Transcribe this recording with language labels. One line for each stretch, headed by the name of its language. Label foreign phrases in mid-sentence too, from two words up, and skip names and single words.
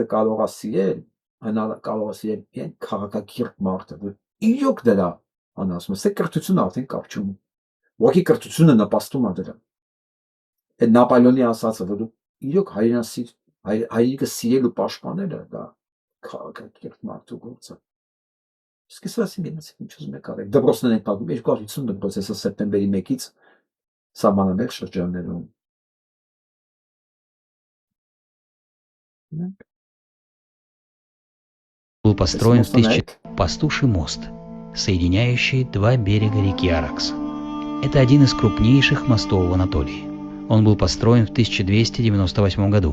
Armenian: կարող է սիրել միայն քաղաքակիրթ մարդը, որ իրոք դրա անասում է, կրթությունը արդեն կապ չունի։ Ուղղակի կրթությունը նպաստում է դրան։ Այդ Նապոլեոնի ասածը, որ դու իրոք հայրենիքը սիրել ու պաշտպանելը, դա քաղաքակիրթ մարդու գործ է։ Իսկ ես ասեմ, ինչ ուզում եք արեք։ Դպրոցներ են պատմում, 250 դպրոց է սեպտեմբերի 1-ից սահմանամերձ շրջաններում։
Russian: Был построен в Пастуший мост, соединяющий два берега реки Аракс. Это один из крупнейших мостов в Анатолии. Он был построен в 1298 году.